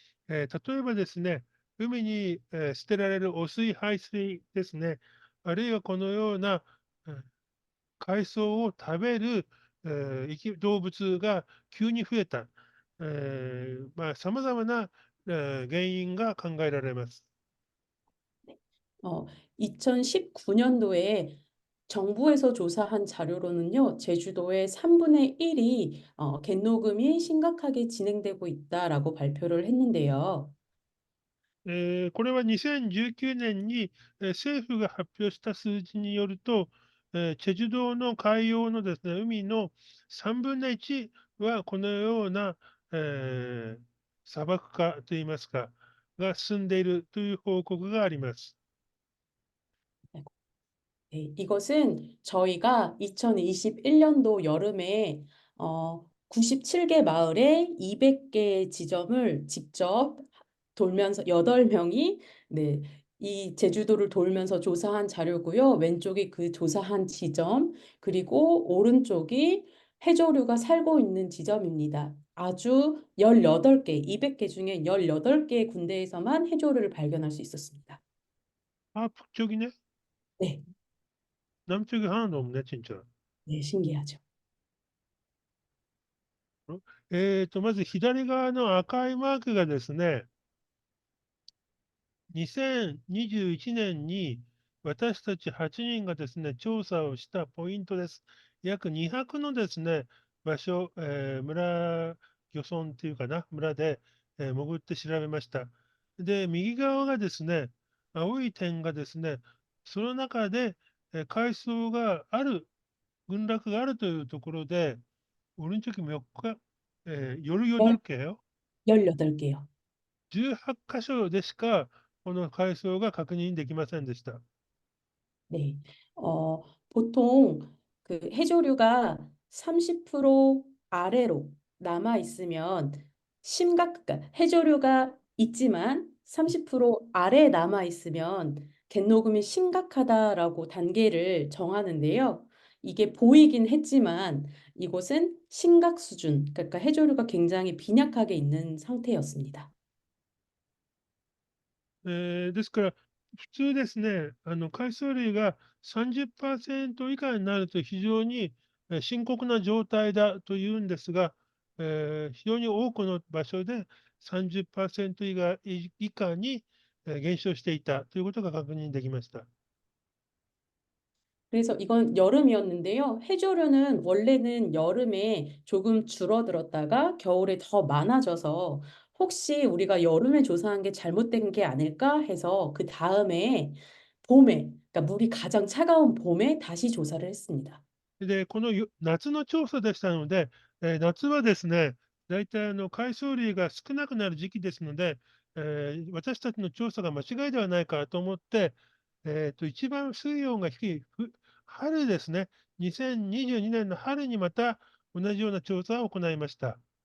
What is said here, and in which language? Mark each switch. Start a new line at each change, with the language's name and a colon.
Japanese: 例えばですね、海に、捨てられる汚水、排水ですね、あるいはこのような、海藻を食べる、動物が急に増えた。様々な、原因が考えられます。
Korean: 어, 2019년도에 정부에서 조사한 자료로는요, 제주도의 3분의 1이 갯녹음이 심각하게 진행되고 있다라고 발표를 했는데요.
Japanese: これは2019年に、政府が発表した数字によると、チェジュ島の海洋のですね、海の3分の1はこのような、砂漠化といいますか、が進んでいるという報告があります。
Korean: 네, 이것은 저희가 2021년도 여름에 97개 마을에 200개 지점을 직접 돌면서 8명이 네, 이 제주도를 돌면서 조사한 자료고요. 왼쪽이 그 조사한 지점, 그리고 오른쪽이 해조류가 살고 있는 지점입니다. 아주 18개, 200개 중에 18개 군데에서만 해조류를 발견할 수 있었습니다. 북쪽이네? 네. 남쪽이 하나도 없네, 진짜. 네, 신기하죠.
Japanese: まず左側の赤いマークがですね、2021年に私たち8人がですね、調査をしたポイントです。約200のですね、場所、村、漁村っていうかな、村で、潜って調べました。で、右側がですね、青い点がですね、その中で、海藻がある、群落があるというところで、
Korean: 오른쪽이 몇 가, 18개예요. 18개요.
Japanese: 18箇所でしかこの海藻が確認できませんでした。
Korean: 네. 보통 그 해조류가 30% 아래로 남아 있으면 그러니까 해조류가 있지만 30% 아래 남아 있으면 갯녹음이 심각하다라고 단계를 정하는데요. 이게 보이긴 했지만 이곳은 심각 수준, 그러니까 해조류가 굉장히 빈약하게 있는 상태였습니다.
Japanese: ですから、普通ですね、海藻類が30%以下になると非常に深刻な状態だというんですが、非常に多くの場所で30%以下に減少していたということが確認できました。
Korean: 그래서 이건 여름이었는데요. 해조류는 원래는 여름에 조금 줄어들었다가 겨울에 더 많아져서 혹시 우리가 여름에 조사한 게 잘못된 게 아닐까 해서 그 다음에 봄에, 그러니까 물이 가장 차가운 봄에 다시 조사를 했습니다.
Japanese: で、この夏の調査でしたので、夏はですね、大体海藻類が少なくなる時期ですので、私たちの調査が間違いではないかと思って、一番水温が低い春ですね、2022年の春にまた同じような調査を行いました。